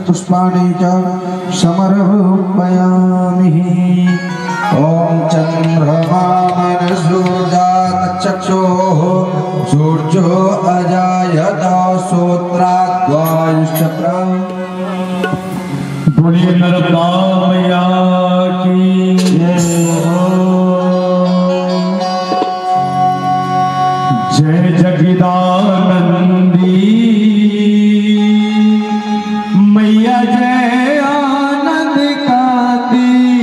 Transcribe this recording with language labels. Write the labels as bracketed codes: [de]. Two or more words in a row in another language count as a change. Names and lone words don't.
[sa] पुष्पाणि च समर्पयामि। ॐ चन्द्रमा मनसो जातचक्षुः सूर्यो अजायत श्रोत्राद्वायुश्चक्र। [hi] बोलिए नर्मदा मैया की जय जगदानंदी मैया जय आनंद काती